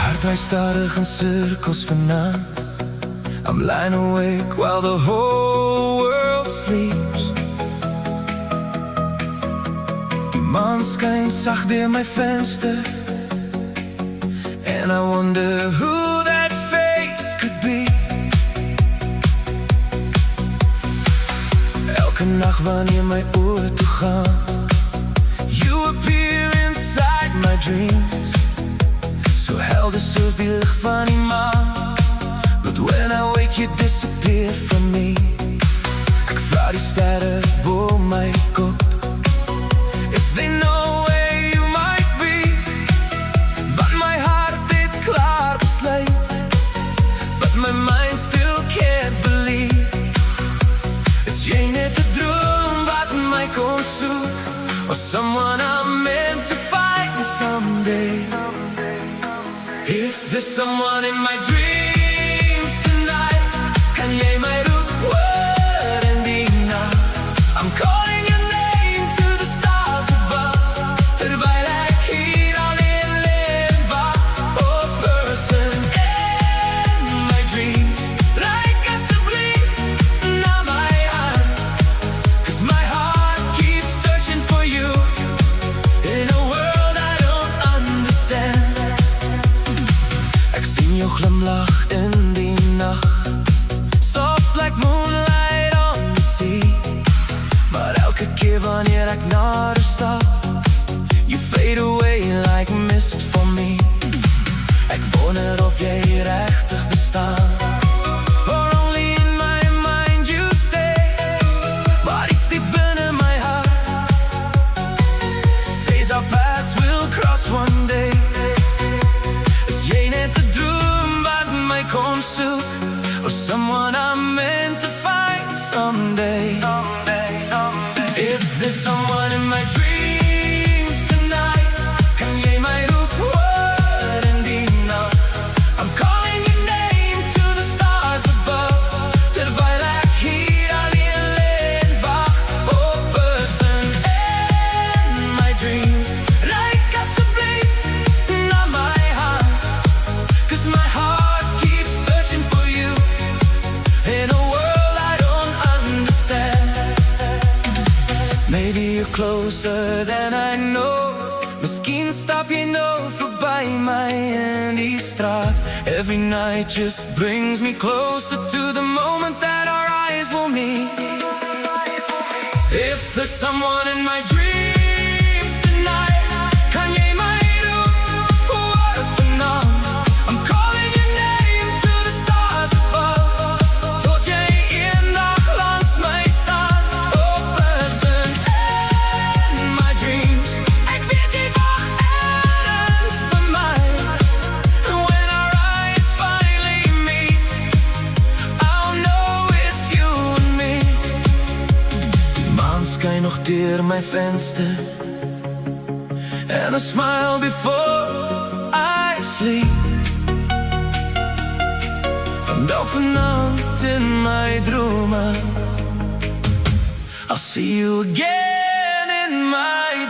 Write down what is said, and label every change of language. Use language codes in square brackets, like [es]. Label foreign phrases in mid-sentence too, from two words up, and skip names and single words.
[af] draai stadig in cirkels vannacht. [en] I'm lying awake while the whole world sleeps. [af] Die maan skyn sag deur my venster, [en] and I wonder who that face could be. [af] Elke nacht wanneer my oor toe gaan, [en] you appear inside my dreams. [af] So helder soos die lig van die maan, [en] but when I wake you disappear from me. [af] Ek vra die sterre bo my kop, [en] if they know where you might be. [af] Want my hart het klaar besluit, [en] but my mind still can't believe. [af] Is jy net 'n droom wat my kom soek, [en] or someone I'm meant to find someday? If there's someone in my dreams tonight, [af] kan jy my roep woord in die nacht? [en] I'm calling your name to the stars above, [af] terwyl ek hier alleen leef en wag. [en] Oh person in my dreams, [af] reik asseblief na my hand, [en] 'cause my heart keeps searching for you in a world I don't understand. [af] Ek sien jou glimlach in die nacht, [en] soft like moonlight on the sea. [af] Maar elke keer wanneer ek na haar stap, [en] you fade away like mist for me. [af] Ek wonder of jy regtig bestaan, [en] or only in my mind you stay. [af] Maar iets diep binne my hart [en] says our paths will cross one day. [af] Is jy net 'n droom wat my kom soek, [en] or someone I'm meant to find someday? If there's someone in my dreams tonight, [af] kan jy my roep woord in die nacht? [en] I'm calling your name to the stars above, [af] terwyl ek hier alleen leef en wag. [en] Oh person in my dreams, [af] reik asseblief na my hand, [en] 'cause my heart keeps searching for you in a world I don't understand. Maybe you're closer than I know, [af] miskien stap jy nou verby my in die straat. [en] Every night just brings me closer to the moment that our eyes will meet. If there's someone in my dreams tonight, [af] kan jy my roep woord vanaand? [en] I'm calling your name to the stars above, [af] tot jy eendag langs my staan. [en] Oh person in my dreams, [af] ek weet jy wag ergens vir my. [en] And when our eyes finally meet, I'll know it's you and me. [af] Die maan skyn nog deur my venster, [en] and I smile before I sleep. [af] Van dalk vannacht in my drome, [en] I'll see you again in my